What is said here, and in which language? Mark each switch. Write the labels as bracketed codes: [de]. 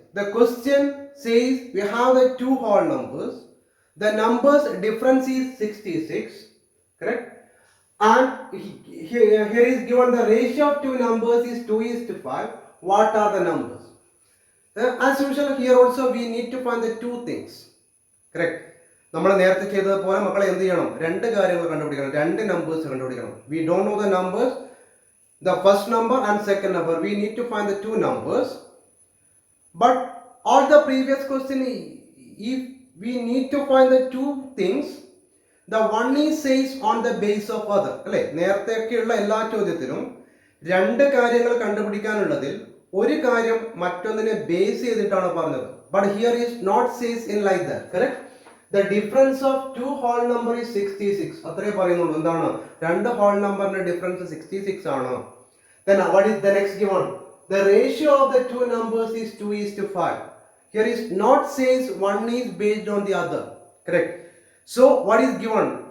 [en] The question says we have the two whole numbers. The numbers difference is 66. Correct. And here is given the ratio of two numbers is 2:5. What are the numbers? As usual, here also we need to find the two things. Correct. [ml] നമ്മൾ നേരത്തെ ചെയ്തതുപോലെ മക്കളെ എന്ത് ചെയ്യണം, രണ്ട് കാര്യങ്ങൾ കണ്ടുപിടിക്കണം, രണ്ട് നമ്പേഴ്സ് കണ്ടുപിടിക്കണം. [en] We don't know the numbers, the first number and second number. We need to find the two numbers. But all the previous question, if we need to find the two things, the one is says on the base of other. [ml] അല്ലേ, നേരത്തെയൊക്കെയുള്ള എല്ലാ ചോദ്യത്തിലും രണ്ട് കാര്യങ്ങൾ കണ്ടുപിടിക്കാനുള്ളതിൽ ഒരു കാര്യം മറ്റൊന്നിനെ base ചെയ്തിട്ടാണ് പറഞ്ഞത്. [en] But here is not says in like that. Correct. The difference of two whole number is 66. [ml] അത്രേ പറയുന്നുള്ളൂ. എന്താണ്, രണ്ട് ഹോൾ നമ്പറിന്റെ ഡിഫറൻസ് 66 ആണ്. [en] Then what is the next given? The ratio of the two numbers is 2:5. Here is not says one is based on the other. Correct. So what is given?